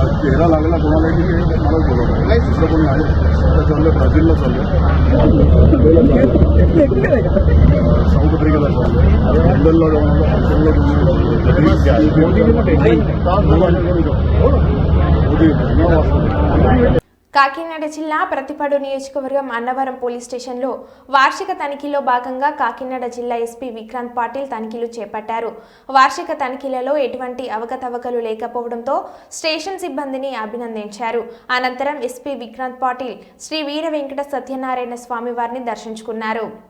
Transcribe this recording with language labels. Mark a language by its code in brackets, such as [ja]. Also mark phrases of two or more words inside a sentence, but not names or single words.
[mr] तेरा लागला कोणाला की मला बोलवलं दुसरं कोणी आहे तर चाललं ब्राझीलला चाललं साऊथ आफ्रिकेला चाललं लंडनला जाऊन [te] కాకినాడ జిల్లా ప్రతిపాడు నియోజకవర్గం అన్నవరం పోలీస్ స్టేషన్లో వార్షిక తనిఖీలో భాగంగా కాకినాడ జిల్లా ఎస్పీ విక్రాంత్ పాటిల్ తనిఖీలు చేపట్టారు. వార్షిక తనిఖీలలో ఎటువంటి అవకతవకలు లేకపోవడంతో స్టేషన్ సిబ్బందిని అభినందించారు. అనంతరం ఎస్పీ విక్రాంత్ పాటిల్ శ్రీ వీర వెంకట సత్యనారాయణ స్వామి వారిని దర్శించుకున్నారు.